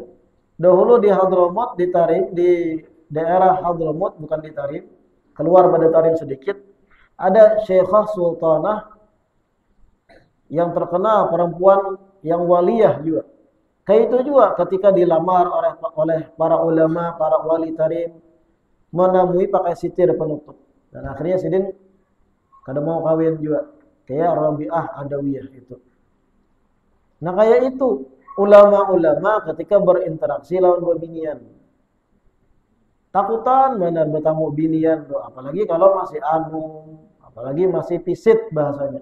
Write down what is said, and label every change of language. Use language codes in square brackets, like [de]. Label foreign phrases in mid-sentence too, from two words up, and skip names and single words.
[id] Dahulu di Hadramut ditarik, di daerah Hadramut bukan ditarik, keluar pada tarim sedikit, ada Syekhah Sultanah yang terkenal perempuan yang waliyah juga. Kayak itu juga ketika dilamar oleh para ulama, para wali tarim, menemui pakai sitir penutup. [bjn] Dan akhirnya Sidin kada mau kawin juga. Kayak Rabi'ah Adawiyah itu. Nah kayak itu ulama-ulama ketika berinteraksi lawan binian. Takutan benar bertamu binian tuh, apalagi kalau masih apalagi masih pisit bahasanya.